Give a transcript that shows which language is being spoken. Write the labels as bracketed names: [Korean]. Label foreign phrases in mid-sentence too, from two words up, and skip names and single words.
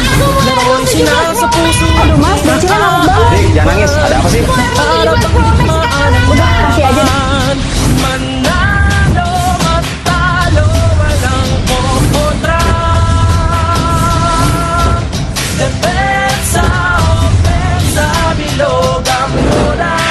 [Filipino] Laro'y sinasa puso at [Indonesian] Dek, jangan nangis. Ada apa sih? [Filipino] para bang digmaan ang laban. Manalo, matalo, walang kontra. Depensa, opensa, bilog ang bola.